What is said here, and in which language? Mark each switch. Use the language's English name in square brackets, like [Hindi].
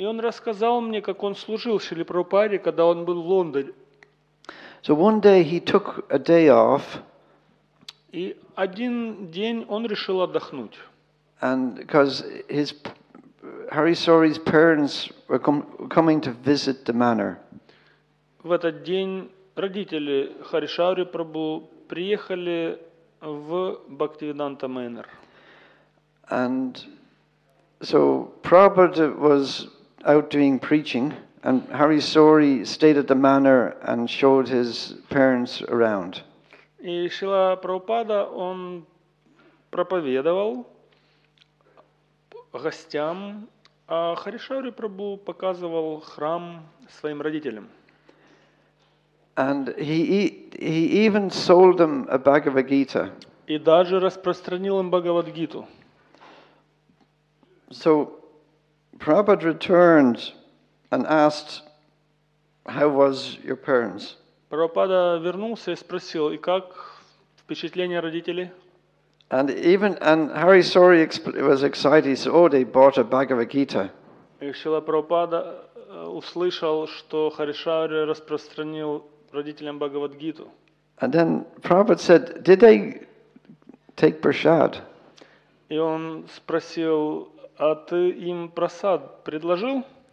[Russian] И он рассказал мне, как он служил Шриле Прабхупаде, когда он был в Лондоне. [English] So one day he took a day off, [Russian] И один день он решил отдохнуть. [English] and because Hari Sori's parents were coming to visit the manor. [Russian] В этот день родители Харишаури Прабху приехали в Бхактивиданта Мэннер. [English] And so Prabhupada was out doing preaching, and Hari Sori stayed at the manor and showed his parents around. [Russian] И Шрила Прабхупада, он проповедовал гостям, а Харишаури Прабху показывал храм своим родителям. [English] And he even sold them a Bhagavad Gita. [Russian] И даже распространил им Бхагавад-гиту. [English] So Prabhupada returned and asked, "How was your parents?" [Russian] Прабхупада вернулся и спросил, и как впечатление родителей? [English] And Hari Sori was excited. He said, "Oh, they bought a Bhagavad Gita." [Russian] И Шрила Прабхупада услышал, что Харишаури распространил родителям Бхагавад-гиту. [English] And then Prabhupada said, "Did they take prasad?" [Russian] И он спросил, а ты им просад предложил?